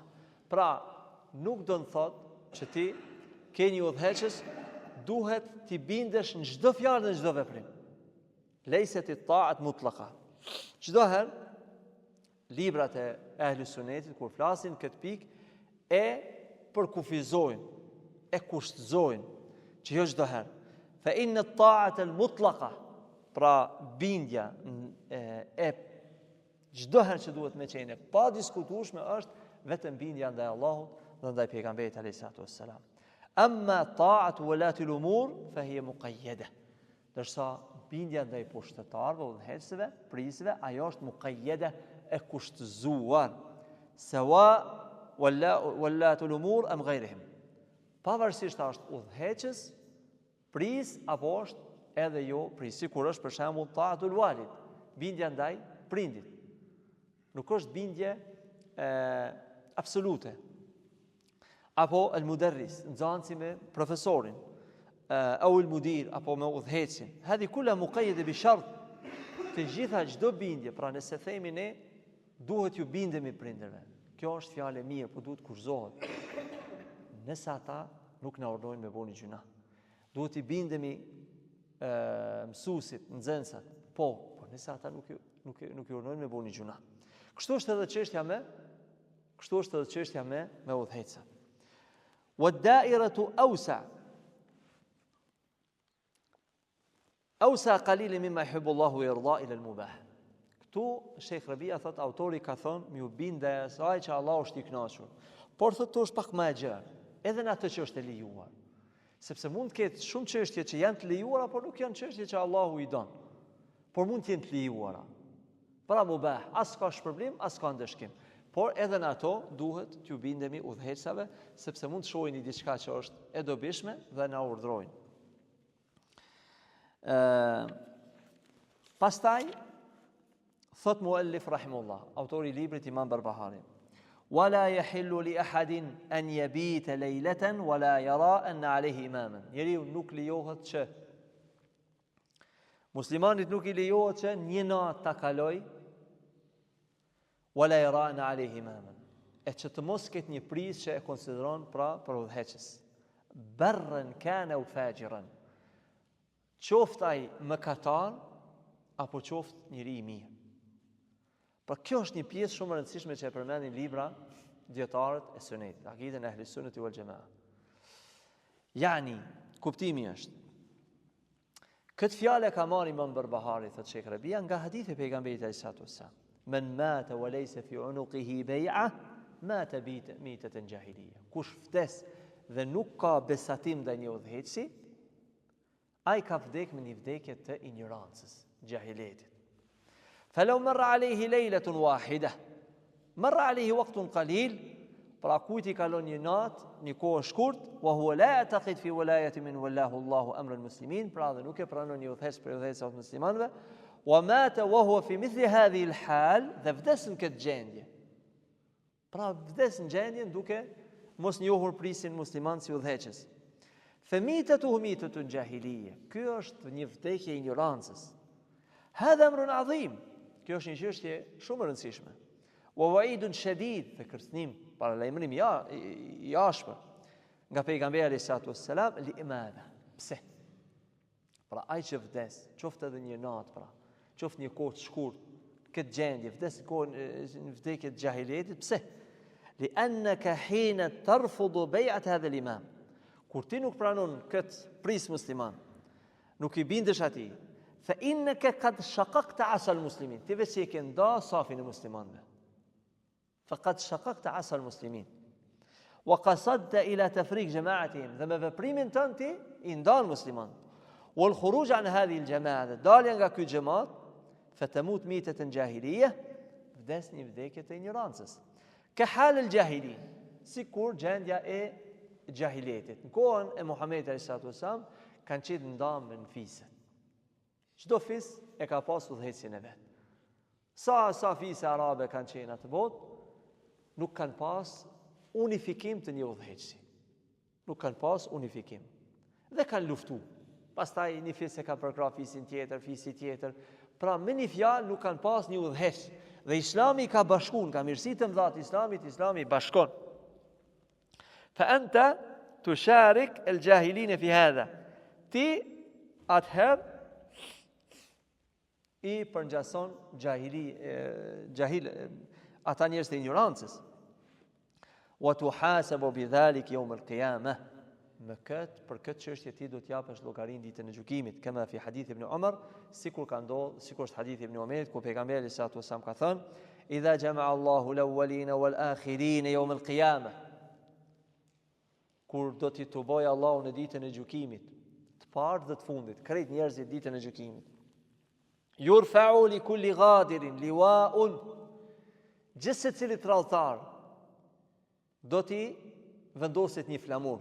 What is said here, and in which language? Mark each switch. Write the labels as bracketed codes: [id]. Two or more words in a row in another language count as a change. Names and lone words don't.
[sq] Pra nuk do të thotë që ti ke një udhëheqës, duhet ti bindesh në çdo fjalë dhe në çdo veprim. [ar] ليست الطاعة مطلقة. [sq] Çdo herë librat e Ahlus Sunnetit kur flasin këtë pikë e përkufizojnë, e kushtëzojnë që jo çdo herë. [ar] فإن الطاعة المطلقة, [sq] pra bindja e çdo herë që duhet me qenë pa diskutueshme është vetëm bindja ndaj Allahut dhe ndaj pejgamberit [ar] عليه السلام. أما طاعة ولاة الأمور فهي مقيدة. [sq] Dërsa bindja ndaj pushtetarëve, udhëheqësve, prisëve, ajo është muqayyada, e kushtëzuar. [ar] سواء ولاة الأمور أم غيرهم. [sq] Pavarësisht a është udhëheqës, pris apo është edhe jo pris, sikur është për shembull [ar] طاعة الوالد, [sq] bindja ndaj prindit. Nuk është bindje absolute. Apo el-mudarris, nxënësi me profesorin, [ar] أو المدير, [sq] apo me udhëheqësin. [ar] هذه كلها مقيدة بشرط. [sq] Të gjitha çdo bindje, pra nëse themi ne duhet ju bindemi prindërve. Kjo është fjalë e mirë, po duhet kurzohet. Nëse ata nuk na urdhojnë me bëni gjuna. Duhet i bindemi mësuesit, nxënësat. Po nëse ata nuk i urdhojnë me bëni gjuna. Kështu është edhe çështja me udhëheqësat. [ar] والدائرة أوسع. أوسع قليلا مما يحب الله يرضى إلى المباح. [sq] Këtu Sheikh Rabia thot, autori ka thonë mi u binde asaj që Allah është i kënaqur. Por thotë to është pak më e gjerë, edhe në atë që është e lejuar. Sepse mund të ketë shumë çështje që janë të lejuara, por nuk janë çështje që Allahu i don. Por mund të jenë të lejuara. Pra mubah, as ka shpërblim, as ka ndeshkim. Por edhe në ato duhet t'ju bindemi udhëheqësave, sepse mund të shohin diçka që është e dobishme dhe na urdhrojnë. Pastaj thot [ar] المؤلف رحمه الله, [sq] autori i librit Imam Barbahari, [ar] ولا يحل لأحد أن يبيت ليلة ولا يرى أن عليه إماما. [sq] Njeriu nuk lejohet që muslimanit nuk i lejohet që një natë ta kaloj [ar] ولا يرى أن عليه إماما. [sq] E që të mos ketë një pris që e konsideron pra për udhëheqës. [ar] برا كان أو فاجرا. [sq] Qoftë ai mëkatar apo qoftë njeri i mirë. Pra kjo është një pjesë shumë e rëndësishme që e përmendin libra dietarët e sunetit, akiden e ehlis sunneti wal jamaa. Yani, kuptimi është. Këtë fjalë ka marrë Imam Barbahari, thot Sheikh Rabia, nga hadithi e pejgamberit [ar] عليه السلام. من مات وليس في عنقه بيعة مات ميتة جاهلية. [sq] Kush vdes dhe nuk ka besatim ndaj një udhëheqësi, ai ka vdek me një vdekje të ignorancës, jahiletit. [ar] فلو مر عليه ليلة واحدة مر عليه وقت قليل [sq] pra kujt i kalon një natë, një kohë shkurt, [ar] وهو لا يعتقد في ولاية من ولاه الله أمر المسلمين, [sq] pra dhe nuk e pranon një udhëheqës për udhëheqësat e muslimanëve, [ar] ومات وهو في مثل هذه الحال, [sq] dhe vdes në këtë gjendje. Pra vdes në gjendjen duke mos njohur prisin musliman si udhëheqës. [ar] فميتته جاهلية. [sq] Ky është një vdekje e ignorancës. [ar] هذا أمر عظيم. [sq] Kjo është një çështje shumë e rëndësishme. [ar] ووعيد شديد, [sq] dhe kërcënim, paralajmërim i ashpër nga pejgamberi [ar] عليه الصلاة والسلام [sq] li imana. Pse? Pra ai që vdes, qoftë edhe një natë, pra, qoftë një kohë të shkurtë, këtë gjendje, vdes në vdekje të jahiliyetit, pse? [ar] لأنك حين ترفض بيعة هذا الإمام. [sq] Kur ti nuk pranon këtë pris musliman, nuk i bindesh atij, [ar] فإنك قد شققت عصا المسلمين. [sq] Ti vetë e ke nda safin e muslimanëve. [ar] فقد شققت عصا المسلمين وقصدت إلى تفريق جماعتهم. [sq] Dhe me veprimin tënd ti i ndan musliman. [ar] والخروج عن هذه الجماعة. [sq] Dalja nga ky xhamat, [ar] فتموت ميتة جاهلية, [sq] vdes një vdekje të ignorancës. [ar] كحال الجاهلي, [sq] sikur gjendja e jahiliyetit. Në kohën e Muhamedit [ar] عليه الصلاة والسلام [sq] kanë qenë ndarë në fise. Çdo fis e ka pasur udhëhecin e vet. Sa fise arabe kanë qenë atë botë, nuk kanë pas unifikim të një udhëheqësi. Nuk kanë pas unifikim. Dhe kanë luftu. Pastaj një fis e ka përkrah fisin tjetër, fisi tjetër. Pra me një fjalë nuk kanë pas një udhëheqës. Dhe Islami ka bashkuar, ka mirësitë të mëdha të Islamit, Islami bashkon. [ar] فأنت تشارك الجاهلين في هذا. [sq] Ti atëherë i përngjason ata njerëz të ignorancës. [ar] وتحاسب بذلك يوم القيامة. [sq] Për këtë çështje ti do të japësh llogarinë ditën e gjykimit, [ar] كما في حديث ابن عمر, [sq] sikur ka ndodhur, sikur është hadithi ibn Umarit ku pejgamberi [ar] صلى الله عليه وسلم [sq] ka thënë: [ar] "إذا جمع الله الأولين والآخرين يوم القيامة." [sq] Kur do t'i tuboj Allahu në ditën e gjykimit, të parë dhe të fundit, krejt njerëzit ditën e gjykimit. [ar] يرفع لكل غادر لواء. [sq] Gjithë secili tradhtar do t'i vendoset një flamur.